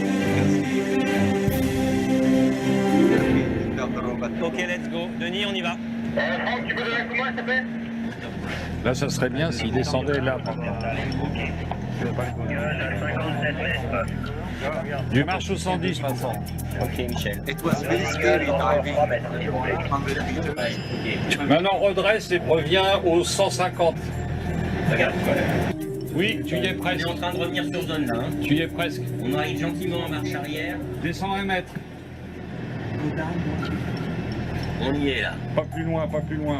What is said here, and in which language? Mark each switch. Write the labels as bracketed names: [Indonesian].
[English] You can see the speed of the robot. Ok, let's go. [French] Denis, on y va. Franck, tu peux donner un coup de main, s'il te plaît? Là, ça serait bien s'il descendait là. Du marche au 110 maintenant. Ok, Michel. [English] It was very scary diving 100 meters. [French] Maintenant, redresse et reviens au 150. Regarde. Oui, tu y es On est presque. en train de revenir sur zone là. Hein. Tu y es presque. On arrive gentiment en marche arrière. Descends 1 mètre. On y est là. Pas plus loin, pas plus loin.